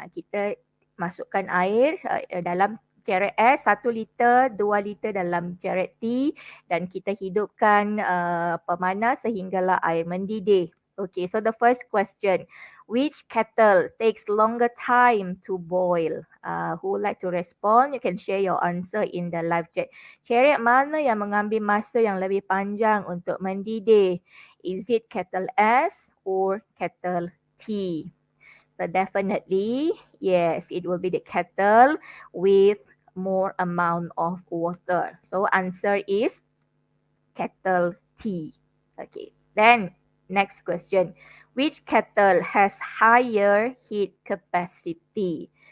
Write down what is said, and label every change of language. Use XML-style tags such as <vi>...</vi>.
<ms>Kita masukkan air dalam ceret S 1 liter, 2 liter dalam ceret T dan kita hidupkan pemanas sehinggalah air mendidih.</ms> <en>Okay, so the first question, which kettle takes longer time to boil? Who would like to respond? You can share your answer in the live chat.</en> <ms>Ceret mana yang mengambil masa yang lebih panjang untuk mendidih?</ms> <en>Is it kettle S or kettle T? So definitely, yes, it will be the kettle with more amount of water. So answer is kettle T. Okay, then next question. Which kettle has higher heat capacity?</en>